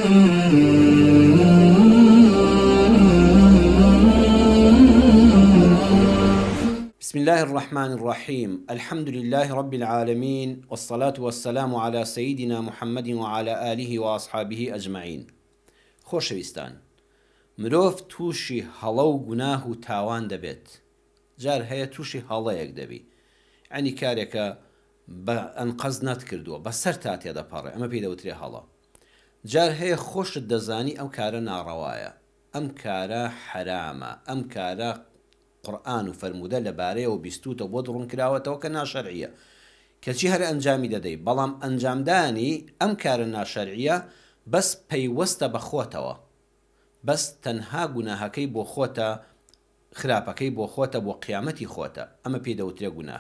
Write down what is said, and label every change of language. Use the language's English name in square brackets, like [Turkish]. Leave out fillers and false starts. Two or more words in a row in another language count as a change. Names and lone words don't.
[Arabic] بسم الله الرحمن الرحيم. الحمد لله رب العالمين، والصلاة والسلام على سيدنا محمد وعلى آله وأصحابه أجمعين. [Central Kurdish] خۆشەویستان، مرۆڤ تووشی هەڵە و گوناه و تاوان دەبێت. جار هەیە تووشی هەڵەیەک دەبی، ینی کارێکە بە ئەنقەز نەتکردووە، بەسەر تا تێدەپەڕێ، ئەمە پێی دەوترێ هەڵە. جار هەیە خۆشت دەزانی ئەم کارە ناڕەوایە، ئەم کارە حرامە، ئەم کارە قورئان و فەرموودە لەبارەیەوە بیستوتە بۆ دڕونکراوەتەوە کە ناشەرعیە، کەچی هەر ئەنجامی دەدەی، بەڵام ئەنجامدانی ئەم کارە ناشەرعیە بەس پەیوەستە بە خۆتەوە، بەس تەنها گوناهەکەی بۆ خۆتە، خراپەکەی بۆ خۆتە، بۆ قیامەتی خۆتە، ئەمە پێی دەوترێ گوناه.